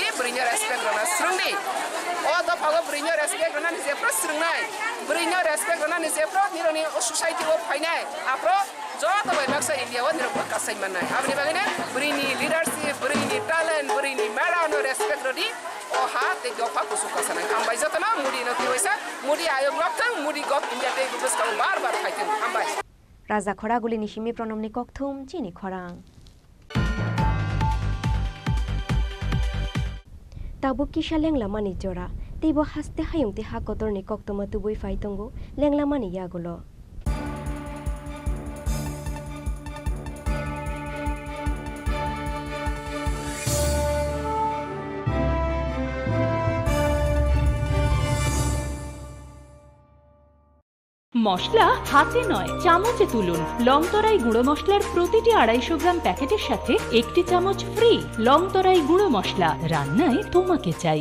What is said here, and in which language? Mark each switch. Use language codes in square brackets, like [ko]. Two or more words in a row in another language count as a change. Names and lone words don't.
[trp] ब्रैनो रेसपेक्ट गना स्रुंनि अ दफागो ब्रैनो रेसपेक्ट गना नि जेफ्रो स्रुंनाय ब्रैनो रेसपेक्ट गना नि जेफ्रो निरोनि सोसाइटियाव फाइनाय आफ्रो जत बायबाक्सा इन्डियाव निरोबो कासाय माननाय आबनि बागैनो ब्रैनि लिडारशिप ब्रैनि टैलेंट ब्रैनि मेडानो रेसपेक्ट रदि अहा ते गफा कुसु कासानाय हामबाय जतना मुदि न तिवैसा मुदि आयोग लक्थां मुदि गप इन्डिया ते गुबसखौ बार फाइथों हामबाय राजा खरागुलिनि सिमि प्रनमनि ककथुम चिनि खरां ताबुक किसा लेंलामानि जरा तेबो हास्ते हायुंते हाकतरनि ककतमा तुबुइ फाइतंगो लेंलामानि यागुलो [bn] মশলা হাতে নয় চামচে তুলুন লংতরাই গুঁড়ো মশলার প্রতিটি 250 গ্রাম প্যাকেটের সাথে একটি চামচ ফ্রি লংতরাই গুঁড়ো মশলা রান্নায় তোমাকে চাই